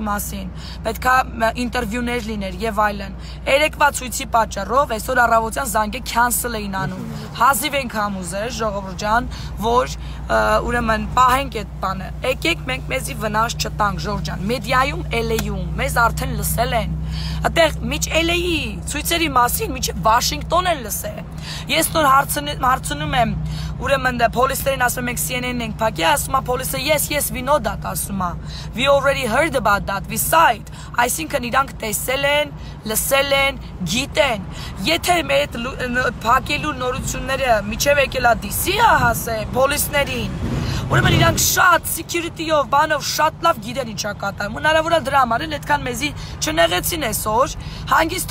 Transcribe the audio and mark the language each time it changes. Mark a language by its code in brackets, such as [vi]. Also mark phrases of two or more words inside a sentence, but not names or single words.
[hy] մասին, պետքա ինտերվյուներ լիներ եւ այլն։ Երեկվա ցույցի պատճառով այսօր առավոտյան զանգը cancel էին անում։ Հազիվ ենք համուզել, ժողովուրդ ջան, որ ուրեմն պահենք այդ բանը։ Եկեք մենք մեզի վնաս չտանք, ժողովուրդ ջան։ Մեդիայում, LA-ում մեզ արդեն լսել են։ Այդտեղ միջ LA-ի ցույցերի մասին միջև Վաշինգտոն են լսել։ Ես նոր հարցնում եմ ուրեմն police-երին ասում ենք CNN-ն ենք փակի, ասում է police-ը [en] yes we know that [hy] ասում է [en] we already heard about that we saw it [hy] այսինքն իրանք տեսել են, լսել են, գիտեն եթե մեր փակելու նորությունները միջև եկելա DC-ը հասե police-ներին ուրեմն իրանք շատ security-ով բանով շատ լավ գիտեն ինչա կատարում հնարավոր է դրա համար էլ այդքան մեզի չնեղեցին այսօր հանգիստ